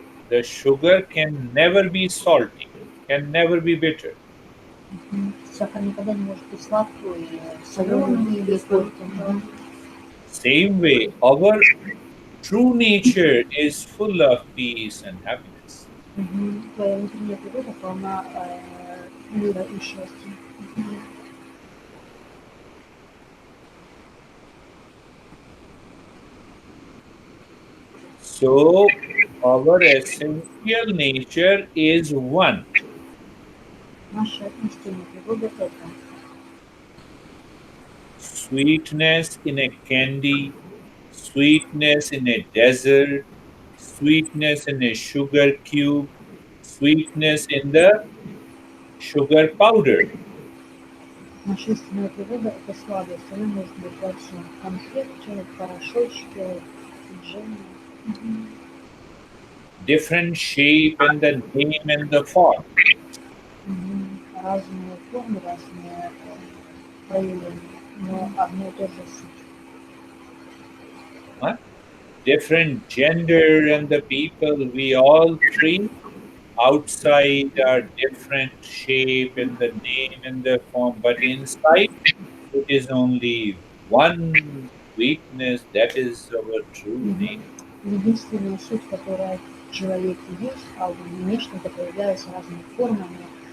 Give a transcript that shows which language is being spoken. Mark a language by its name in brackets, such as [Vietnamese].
[English] The sugar can never be salty, can never be bitter. [Russian] Сахар никогда не может быть сладкой, соленым или горьким. [English] Same way, our true nature is full of peace and happiness. [Russian] Твоя внутренняя природа полна мира и счастья. [English] So, our essential nature is one. [Russian] Наша истинная природа это [English] Sweetness in a candy, sweetness in a desert, sweetness in a sugar cube, sweetness in the sugar powder. [Russian] наша истинная природа это сладость. Она может быть во всем. В конфетке, в порошочке, в джеме. [English] Different shape and the name and the form. [Russian] Разные формы, разные проявления, но одно и то же суть. [English] Different gender and the people, we all three outside are different shape and the name and the form, but inside it is only one weakness, that is our true name. [Russian] Единственная суть, которая в человеке есть, а внешне это проявляется разными формами.